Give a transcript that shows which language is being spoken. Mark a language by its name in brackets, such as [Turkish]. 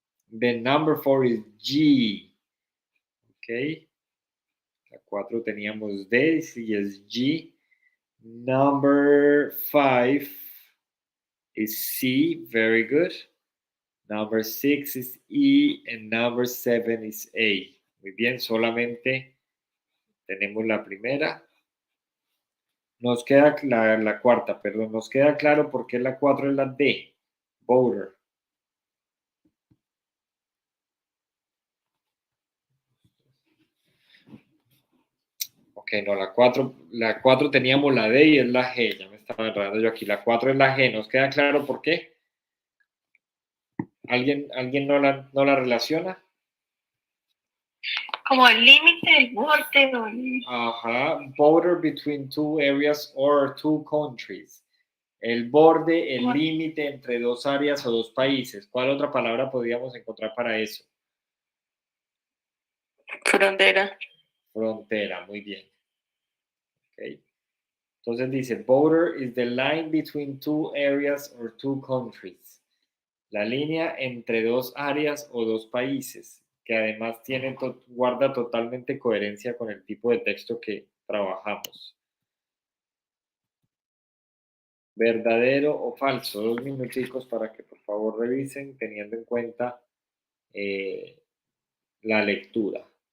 [English] Then number four is G. Okay. [Spanish] 4 teníamos D, y es G. [English] Number 5 is C, very good. Number 6 is E, and number 7 is A. [Spanish] Muy bien, solamente tenemos la primera. Nos queda la cuarta, perdón, nos queda claro por qué la 4 es la D, voter. Ok, no, la 4 teníamos la D y es la G, ya me estaba enredando yo aquí. La 4 es la G, ¿nos queda claro por qué? ¿Alguien no la relaciona? Como el límite, el borde. [English] Ajá, border between two areas or two countries. [Spanish] El borde, el límite entre dos áreas o dos países. ¿Cuál otra palabra podríamos encontrar para eso? Frontera. Frontera, muy bien. Okay. Entonces dice, [English] border is the line between two areas or two countries. [Spanish] La línea entre dos áreas o dos países, que además guarda totalmente coherencia con el tipo de texto que trabajamos. ¿Verdadero o falso? 2 minuticos para que por favor revisen teniendo en cuenta la lectura.